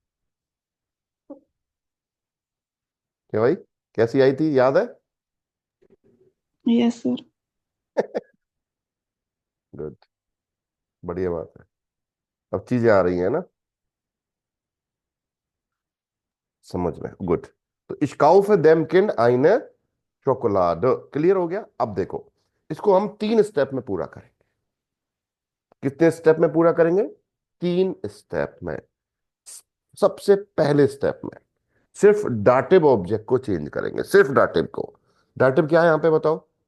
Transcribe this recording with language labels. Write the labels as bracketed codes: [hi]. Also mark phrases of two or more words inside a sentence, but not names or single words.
[hi] क्या भाई, कैसी आई थी, याद है? [en] yes sir. [hi] गुड, बढ़िया बात है। अब चीजें आ रही है ना समझ में, गुड। [de] तो ich kaufe dem Kind eine Schokolade, [hi] क्लियर हो गया। अब देखो, इसको हम तीन स्टेप में पूरा करेंगे। कितने स्टेप में पूरा करेंगे? तीन स्टेप में। सबसे पहले स्टेप में सिर्फ डाटिव ऑब्जेक्ट को चेंज करेंगे, सिर्फ डाटिव को। डाटिव क्या है यहां पे बताओ?